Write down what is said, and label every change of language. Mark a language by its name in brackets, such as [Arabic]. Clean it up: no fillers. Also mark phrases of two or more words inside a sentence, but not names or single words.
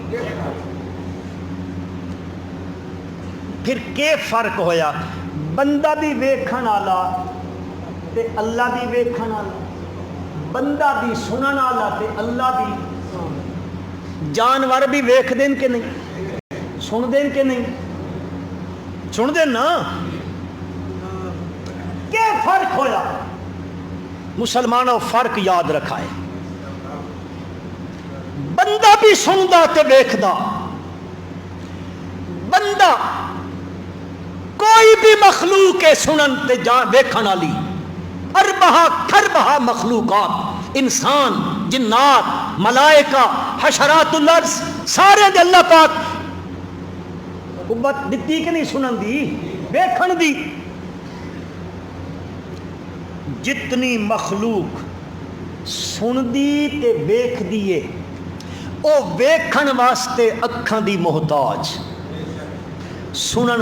[Punjabi] پھر کے فرق ہویا بندہ بھی ویکھن والا تے اللہ بھی ویکھن والا بندہ بھی سنن والا تے اللہ بھی جانور بھی ویکھ دین کہ نہیں سن دین کہ نہیں سن دین نا کے فرق ہویا مسلمانوں فرق یاد رکھا ہے بندہ بھی سندا تے ویکھدا بندہ کوئی بھی مخلوق ہے سنن تے ویکھن والی اربہ مخلوقات انسان جنات ملائکہ حشرات الارض سارے دے اللہ پاک قوت دتی کہ نہیں سنن دی ویکھن دی جتنی مخلوق سن دی تے ویکھ دیے او ویکھن واسطے اکھاں دی محتاج سنن